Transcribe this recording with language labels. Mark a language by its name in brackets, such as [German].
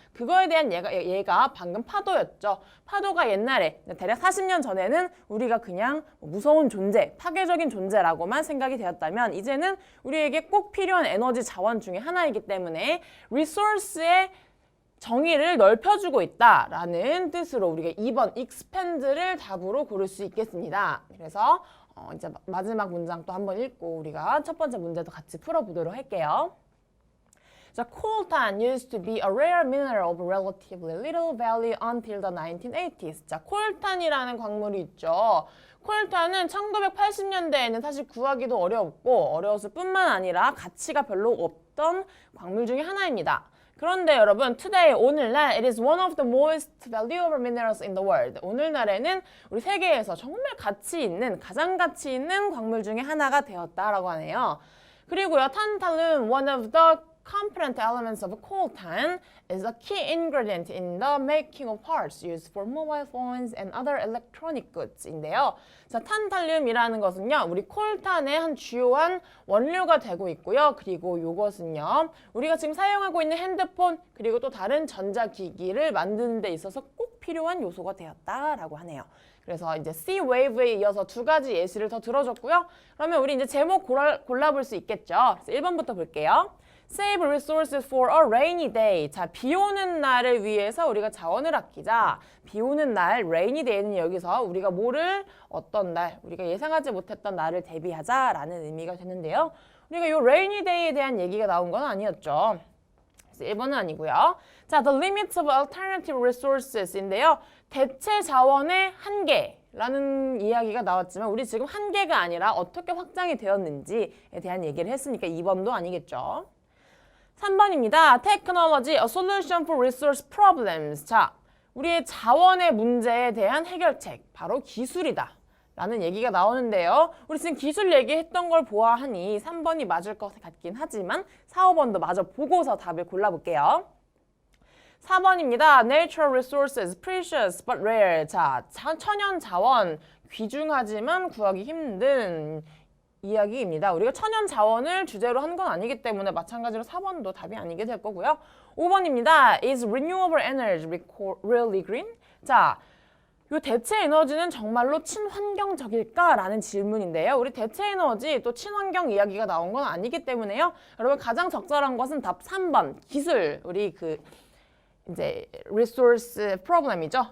[Korean] 그거에 대한 얘가 방금 파도였죠. 파도가 옛날에 대략 40년 전에는 우리가 그냥 무서운 존재, 파괴적인 존재라고만 생각이 되었다면 이제는 우리에게 꼭 필요한 에너지 자원 중에 하나이기 때문에 resource의 정의를 넓혀주고 있다라는 뜻으로 우리가 2번 expand를 답으로 고를 수 있겠습니다. 그래서 이제 마지막 문장 또 한번 읽고 우리가 첫 번째 문제도 같이 풀어보도록 할게요. [English] 자, coltan used to be a rare mineral of relatively little value until the 1980s. [Korean] 자, 콜탄이라는 광물이 있죠. 콜탄은 1980년대에는 사실 구하기도 어려웠을 뿐만 아니라 가치가 별로 없던 광물 중에 하나입니다. 그런데 여러분, [English] today, [Korean] 오늘날, [English] it is one of the most valuable minerals in the world. [Korean] 오늘날에는 우리 세계에서 정말 가장 가치 있는 광물 중에 하나가 되었다라고 하네요. 그리고요, [English] 탄탈륨, one of the component elements of coltan is a key ingredient in the making of parts used for mobile phones and other electronic goods인데요. [Korean] 자, 탄탈륨이라는 것은요, 우리 콜탄의 한 주요한 원료가 되고 있고요. 그리고 이것은요, 우리가 지금 사용하고 있는 핸드폰 그리고 또 다른 전자기기를 만드는 데 있어서 꼭 필요한 요소가 되었다라고 하네요. 그래서 이제 [English] sea wave [Korean] 에 이어서 두 가지 예시를 더 들어줬고요. 그러면 우리 이제 제목 골라볼 수 있겠죠. 그래서 1번부터 볼게요. [English] Save resources for a rainy day. [Korean] 자, 비 오는 날을 위해서 우리가 자원을 아끼자. 비 오는 날, [English] rainy day [Korean] 는 여기서 우리가 어떤 날, 우리가 예상하지 못했던 날을 대비하자라는 의미가 되는데요. 우리가 이 [English] rainy day [Korean] 에 대한 얘기가 나온 건 아니었죠. 그래서 1번은 아니고요. [English] 자, the limits of alternative resources인데요. [Korean] 대체 자원의 한계라는 이야기가 나왔지만 우리 지금 한계가 아니라 어떻게 확장이 되었는지에 대한 얘기를 했으니까 2번도 아니겠죠. 3번입니다. [English] Technology, a solution for resource problems. [Korean] 자, 우리의 자원의 문제에 대한 해결책, 바로 기술이다 라는 얘기가 나오는데요. 우리 지금 기술 얘기했던 걸 보아하니 3번이 맞을 것 같긴 하지만 4, 5번도 마저 보고서 답을 골라볼게요. 4번입니다. [English] Natural resources, precious but rare. [Korean] 자, 천연 자원, 귀중하지만 구하기 힘든 이야기입니다. 우리가 천연 자원을 주제로 한 건 아니기 때문에 마찬가지로 4번도 답이 아니게 될 거고요. 5번입니다. [English] Is renewable energy really green? [Korean] 자, 이 대체 에너지는 정말로 친환경적일까? 라는 질문인데요. 우리 대체 에너지 또 친환경 이야기가 나온 건 아니기 때문에요. 여러분 가장 적절한 것은 답 3번 기술. 우리 이제 [English] resource problem [Korean] 이죠.